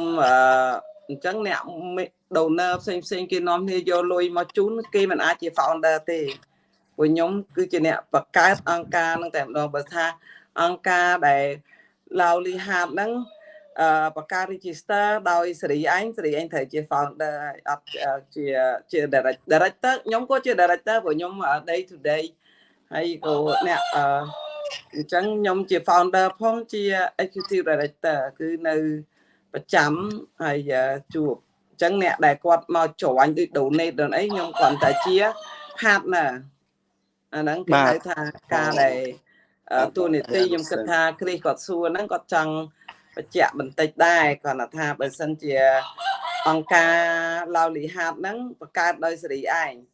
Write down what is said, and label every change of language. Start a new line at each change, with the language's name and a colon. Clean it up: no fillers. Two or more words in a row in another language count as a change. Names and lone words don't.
Khmer: អញ្ចឹងអ្នក donor ផ្សេងគេនាំគ្នាយកលុយមកជូនគេមិនអាចជា founder ទេព្រោះខ្ញុំគឺជាអ្នកបង្កើតអង្គការហ្នឹងតែម្ដងបើថាអង្គការ ដែល Loudly Heart ហ្នឹងបង្កើត register ដោយសេរីឯងត្រូវជា founder អត់ជា director ខ្ញុំក៏ជា director ព្រោះខ្ញុំ
English: day to
Khmer: day ហើយក៏អ្នកអញ្ចឹងខ្ញុំជា founder ផងជា
English: executive director
Khmer: គឺនៅប្រចាំហើយជួបអញ្ចឹងអ្នកដែលគាត់មកចាញ់ដូច donate ដល់អីខ្ញុំគ្រាន់តែជា partner អាហ្នឹងគេហៅថាការដែលតួនាទីខ្ញុំគិតថាគ្រីសគាត់សួរហ្នឹងគាត់ចង់បញ្ជាក់បន្តិចដែរគាត់ថាបើសិនជាអង្គការ Loudly Heart ហ្នឹងបង្កើតដោយសេរីឯង